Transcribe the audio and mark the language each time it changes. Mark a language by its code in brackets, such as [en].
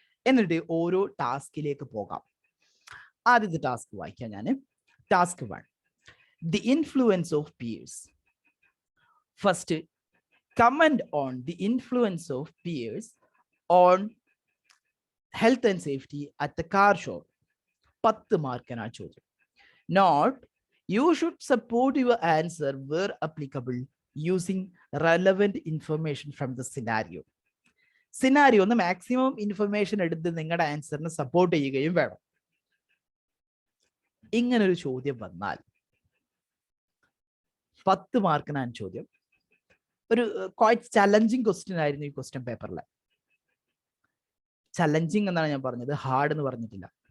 [ml] എന്നിട്ട് ഓരോ ടാസ്കിലേക്ക് പോകാം. ആദ്യത്തെ ടാസ്ക് വായിക്കാം ഞാൻ. [en] Task 1, the influence of peers. First, comment on the influence of peers on health and safety at the car show. [ml] 10 മാർക്കിനാണ് ചോദ്യം. [en] Note, you should support your answer where applicable using relevant information from the scenario. [ml] Scenario ഒന്ന് maximum information എടുത്ത് നിങ്ങളുടെ ആൻസറിനെ support ചെയ്യുകയും വേണം. ഇങ്ങനൊരു ചോദ്യം വന്നാൽ 10 മാർക്കിനാണ് ചോദ്യം. ഒരു ക്വൈറ്റ് ചലഞ്ചിങ് ക്വസ്റ്റ്യൻ ആയിരുന്നു ഈ ക്വസ്റ്റ്യൻ പേപ്പറിൽ. ചലഞ്ചിങ് എന്നാണ് ഞാൻ പറഞ്ഞത്, ഹാർഡ് എന്ന് പറഞ്ഞിട്ടില്ല.